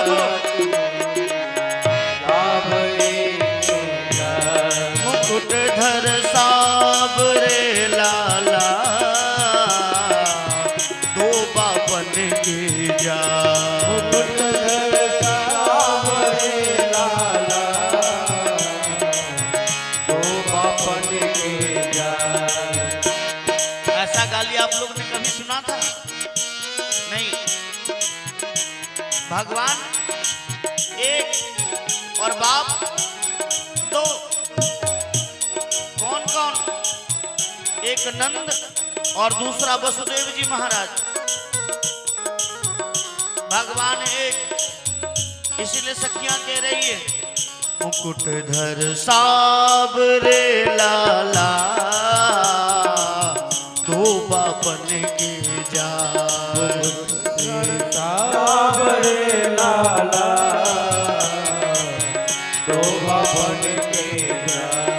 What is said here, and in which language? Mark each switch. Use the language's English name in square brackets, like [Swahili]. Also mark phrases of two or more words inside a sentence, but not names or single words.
[Braj] मुकुट धर साबरे लाला धोबापन के जाय मुकुट धर साबरे लाला धोबापन के जाय। [Hindi] ऐसा गाली आप लोग ने कभी सुना था? नहीं। भगवान एक और बाप दो। कौन कौन? एक नंद और दूसरा वसुदेव जी महाराज। भगवान एक, इसलिए सखियां कह रही है [Braj] मुकुट धर साबरे लाला धोबापन के जाय साबरे लाला धोबापन के जाय।